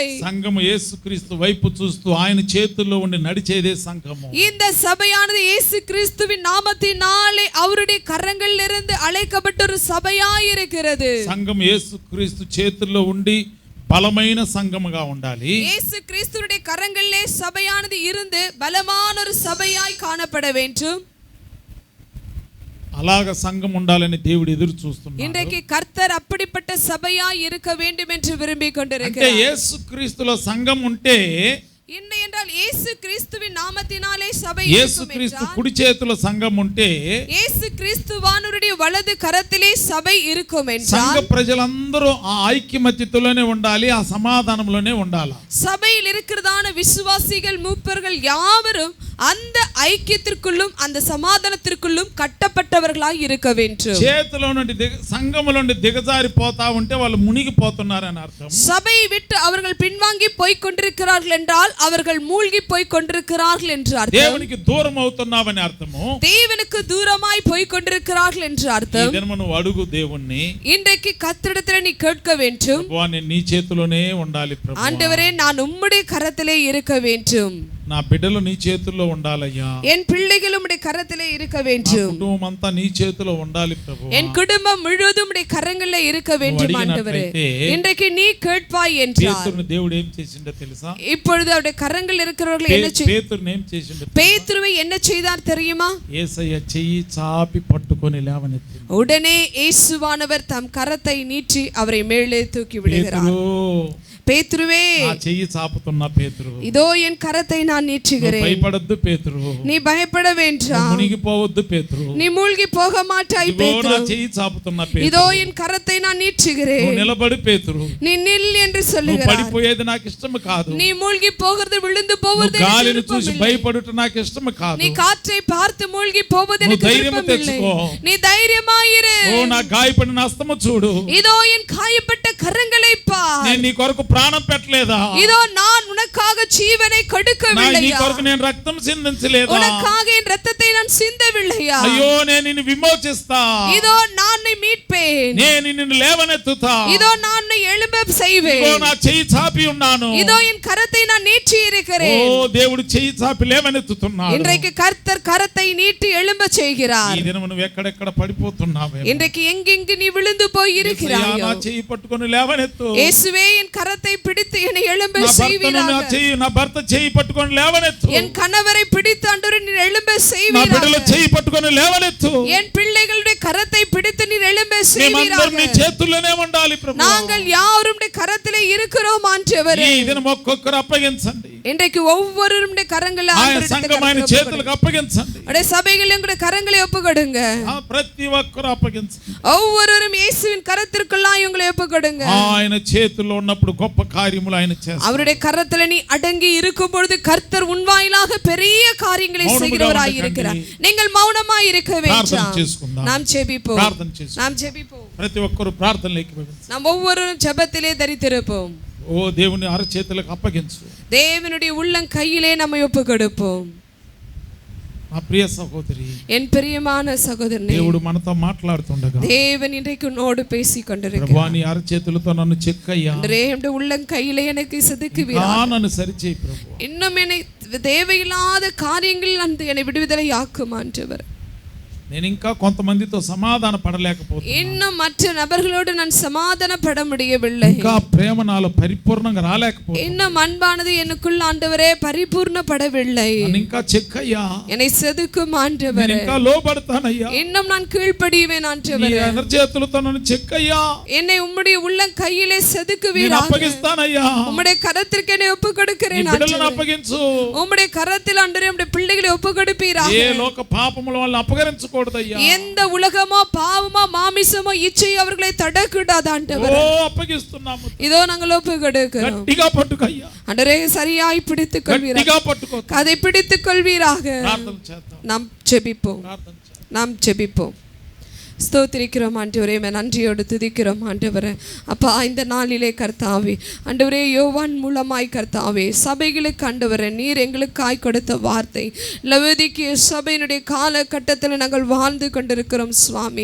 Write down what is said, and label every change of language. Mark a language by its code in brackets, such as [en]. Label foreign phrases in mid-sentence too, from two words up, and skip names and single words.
[te] సంఘము యేసుక్రీస్తు వైపు చూస్తూ ఆయన చేతుల్లో ఉండి నడిచేదే సంఘము. [ta] இந்த சபையானது இயேசு கிறிஸ்துவின் நாமத்தினாலே அவருடைய கரங்களில் இருந்து அழைக்கப்பட்ட ஒரு சபையாய் இருக்கிறது. [te] సంఘం యేసుక్రీస్తు చేతుల్లో ఉండి బలమైన సంఘముగా ఉండాలి. [ta] இயேசு கிறிஸ்துவின் கரங்களிலே சபையானது இருந்து பலமான ஒரு சபையாய் காணப்பட வேண்டும். [te] అలాగ సంఘం ఉండాలని దేవుడు ఎదురు చూస్తున్నాడు. [ta] இன்றைக்கு கர்த்தர் அப்படிப்பட்ட சபையாய் இருக்க வேண்டும் என்று விரும்பிக் [te] అంటే [ta] கொண்டிருக்கிறார். [te] యేసుక్రీస్తులో సంఘం ఉంటే, [ta] என்ன என்றால் இயேசு கிறிஸ்துவின் நாமத்தினாலே சபை [te] యేసుక్రీస్తు కుడి చేతిలో సంఘం ఉంటే, [ta] இயேசு கிறிஸ்துவானுடைய வலது கரத்திலே சபை இருக்கும் [te] సంఘ [ta] என்றால் [te] ప్రజలందరూ ఆ ఐక్యమత్యతలోనే ఉండాలి, ఆ సమాధానంలోనే ఉండాలి. [ta] சபையில் இருக்கிறதான விசுவாசிகள் மூப்பர்கள் யாவரும் அந்த ஐக்கியத்திற்குள்ளும் அந்த சமாதானத்திற்குள்ளும் கட்டப்பட்டவர்களாய் இருக்க வேண்டும். [te] చేతిలో నుండి సంఘములో నుండి దిగజారిపోతా ఉంటే వాళ్ళు మునిగిపోతున్నారని అర్థం. [ta] சபையை விட்டு அவர்கள் பின்வாங்கி போய் கொண்டிருக்கிறார்கள் என்றால் அவர்கள் மூழ்கி போய் கொண்டிருக்கிறார்கள் என்று அர்த்தம். [te] దేవునికి దూరం అవుతున్నావని అర్థము. [ta] தேவனுக்கு தூரமாய் போய் கொண்டிருக்கிறார்கள் என்று [te] ఈ [ta] அர்த்தம். [te] దినము నువ్వు అడుగు దేవుణ్ణి, [ta] இன்றைக்கு கர்த்தரிடத்தில் நீ கேட்க வேண்டும், [te] ప్రభువా నేను నీ చేతిలోనే ఉండాలి ప్రభువా, [ta] ஆண்டவரே நான் உம்முடைய கரத்திலே இருக்க வேண்டும், [te] నా బిడ్డలు నీ చేతుల్లో ఉండాలయ్యా, [ta] என் பிள்ளைகள் உம்முடைய கரத்திலே இருக்க [te] నా [ta] வேண்டும், [te] కుటుంబం అంతా నీ చేతిలో ఉండాలి ప్రభువా. [ta] என் குடும்பம் முழுவதும் உம்முடைய கரங்களிலே இருக்க வேண்டும் ஆண்டவரே. இன்றைக்கு நீ கேட்பாய் என்றார். [te] పేతురుని దేవుడు ఏం చేసిండో తెలుసా? [ta] இப்பொழுது அவருடைய கரங்கள் இருக்கிறவர்கள் என்ன [te] పేతురుని ఏం చేసిండో? [ta] பேதுருவை என்ன செய்தார் தெரியுமா? [te] యేసయ్య చెయ్యి చాపి పట్టుకొని లేవనెత్తి, [ta] உடனே இயேசுவானவர் தம் கரத்தை நீட்டி அவரை மேலே தூக்கி விடுகிறார். பேதுருவே, [te] నా చెయ్యి చాపుతున్న పేతురు, [ta] இதோ என் கரத்தை நான் நீட்டுகிறேன், [te] భయపడద్దు పేతురు, [ta] நீ பயப்பட வேண்டாம், [te] మునిగిపోవద్దు పేతురు, [ta] நீ மூழ்கி போக மாட்டாய் பேதுரு, [te] నా చెయ్యి చాపుతున్న పేతురు, [ta] இதோ என் கரத்தை நான் நீட்டுகிறேன், [te] నిలబడి పేతురు, [ta] நீ நில் என்று [te] నువ్వు [ta] சொல்லுகிறார். [te] పడిపోయేది నాకు ఇష్టము కాదు, [ta] நீ மூழ்கி போகிறது விழுந்து போவது [te] గాలిని చూసి భయపడుట నాకు ఇష్టము కాదు, [ta] நீ காற்றை பார்த்து மூழ்கி போவது எனக்கு விருப்பமில்லை, நீ தைரியமாயிரு, [te] ఓ నా గాయపడిన హస్తము చూడు, [ta] இதோ என் காயப்பட்ட கரங்களை பார், [te] నేను నీ కొరకు ప్రాణం పెట్టలేదా, [ta] இதோ நான் உனக்காக ஜீவனை [te] నీ [ta] கொடுக்கவில்லையா, [te] కొరకు నేను రక్తం సిందించలేదా, [ta] உனக்காக என் ரத்தத்தை நான் சிந்தவில்லையா, [te] అయ్యో నేను నిన్ను విమోచిస్తా, [ta] இதோ நான் உன்னை மீட்பேன், [te] నేను నిన్ను లేవనెత్తుతా, [ta] இதோ நான் உன்னை எழும்ப [te] ఇదిగో [ta] செய்வேன், [te] నా చెయ్యి చాపి ఉన్నాను, [ta] இதோ என் கரத்தை நான் நீட்டி [te] ఓ [ta] இருக்கிறேன். [te] దేవుడు చెయ్యి చాపి లేవనెత్తుతున్నాడు. [ta] இன்றைக்கு கர்த்தர் கரத்தை நீட்டி எழும்ப [te] ఈ [ta] செய்கிறார். [te] దినము నువ్వు ఎక్కడెక్కడ పడిపోతున్నావే, [ta] இன்றைக்கு எங்கெங்கு நீ விழுந்து போய் [te] యేసయ్యా, [ta] இருக்கிறாயో, [te] నా చెయ్యి పట్టుకొని లేవనెత్తు, [ta] இயேசுவே என் கரத்தை பிடித்து என்னை எழும்ப [te] నా భర్తను [ta] செய்வீராக, [te] నా భర్త చెయ్యి పట్టుకొని లేవనెత్తు, [ta] என் கணவரை பிடித்து ஆண்டவரே நீர் எழும்ப [te] నా బిడ్డల [ta] செய்வீராக, [te] చెయ్యి పట్టుకొని లేవనెత్తు, [ta] என் பிள்ளைகளுடைய கரத்தை பிடித்து நீர் எழும்ப [te] మేమందరం నీ [ta] செய்வீராக. [te] చేతుల్లోనే ఉండాలి ప్రభు. [ta] நாங்கள் யாரும் கரத்திலே இருக்கிறோம் ஆண்டவரே. [te] ఈ దినం ఒక్కొక్కరు అప్పగించండి, [ta] இன்றைக்கு ஒவ்வொருவருடைய கரங்களை [te] ఆయన సంఘం ఆయన చేతులకు అప్పగించండి, [ta] அவருடைய சபைகள் எங்களுடைய கரங்களை ஒப்புக்கொடுங்க, [te] ప్రతి ఒక్కరు అప్పగించండి. [ta] ஒவ்வொருவரும் இயேசுவின் கரத்திற்குள்ளாய் உங்களை ஒப்புக்கொடுங்க. [te] ఆయన చేతుల్లో ఉన్నప్పుడు గొప్ప కార్యములు ఆయన చేస్తారు. [ta] அவருடைய கரத்துல நீ அடங்கி இருக்கும் பொழுது கர்த்தர் உன் வாயிலாக பெரிய காரியங்களை செய்கிறவராய் இருக்கிறார். நீங்கள் மௌனமாய் இருக்க வேண்டாம். நாம் ஜெபிப்போம், [te] ప్రార్థన చేసుకుందాం. [ta] நாம் ஜெபிப்போம். [te] ప్రతి ఒక్కరు ప్రార్థనలోకి వెళ్ళండి. [ta] நாம் ஒவ்வொருவரும் ஜெபத்திலே தரித்திருப்போம். [te] ఓ దేవుని అరచేతులకు అప్పగించు. [ta] தேவனுடைய உள்ளம் கையிலே நம்மை ஒப்புக்கொடுப்போம். [te] నా ప్రియ సహోదరి, [ta] என் பிரியமான சகோதரனே, [te] దేవుడు మనతో మాట్లాడుతుండగా [ta] தேவன் இன்றைக்கு உன்னோடு பேசி [te] ప్రభువా [ta] கொண்டிருக்கிறார். [te] నీ అరచేతులతో నన్ను చెక్కయ్యా, [ta] என்னுடைய உள்ளம் கையிலே எனக்கு செதுக்குவீராக, [te] నన్ను సరిచేయి ప్రభు. [ta] இன்னும் என்னை தேவையில்லாத காரியங்கள் அந்த என்னை விடுதலை ஆக்கும் ஆண்டவர். [te] నేను ఇంకా కొంతమందితో సమాధాన పడలేకపోతున్నాను. [ta] இன்னும் மற்ற நபர்களோடு நான் சமாதானப்பட முடியவில்லை. [te] ఇంకా ప్రేమ నాలో పరిపూర్ణంగా రాలేకపోతున్నాను. [ta] இன்னும் அன்பானது எனக்குள்ள ஆண்டவரே பரிபூர்ணப்படவில்லை. [te] நான் ఇంకా చెక్కయ్యా, [ta] என்னை செதுக்கும் ஆண்டவரே. [te] నేను ఇంకా లోబడతానయ్యా, [ta] இன்னும் நான் கீழ்ப்படிவேன் ఆంటవరే. [te] నీ ఎనర్జీతులతో నన్ను చెక్కయ్యా, [ta] என்னை உம்முடைய உள்ளம் கையிலே [te] నేను [ta] செதுக்குவீராக. [te] అప్పగిస్తానయ్యా, [ta] உம்முடைய கரத்திற்கு என்னை ஒப்புக்கொடுக்கிறேன் [te] నీ బిడ్డలను [ta] ஆண்டவரே. [te] అప్పగించు. [ta] உம்முடைய கரத்தில் ஆண்டவரே உம்முடைய பிள்ளைகளை ஒப்புக்கொடுப்பீராக. [te] ఏ లోక పాపముల వల్ల అప్పగించకూడదయ్యా. [ta] எந்த உலகமோ பாவமோ மாமிசமோ இச்சை அவர்களை தடக்கூடாது ஆண்டவரே. [te] ఓ అప్పగిస్తున్నాము. [ta] இதோ நாங்கள் ஒப்புக்கொடுக்கிறோம். [te] గట్టిగా పట్టుకయ్యా, [ta] ஆண்டவரே சரியாய் பிடித்துக் கொள்வீராக. [te] గట్టిగా పట్టుకో. [ta] அதை பிடித்துக் கொள்வீராக. [te] ప్రార్థన చేద్దాం, [ta] நாம் ஜெபிப்போம். [te] ప్రార్థన చేద్దాం. [ta] நாம் ஜெபிப்போம். ஸ்தோத்திரிக்கிறோம் ஆண்டவரே, நன்றியோடு துதிக்கிறோம் ஆண்டவரே. அப்பா, இந்த நாளிலே கர்த்தாவே ஆண்டவரே, யோவான் மூலமாய் கர்த்தாவே சபைகளுக்கு ஆண்டவரே நீர் எங்களுக்காய் கொடுத்த வார்த்தை, லவோதிக்கேய சபையினுடைய காலகட்டத்தில் நாங்கள் வாழ்ந்து கொண்டிருக்கிறோம் சுவாமி.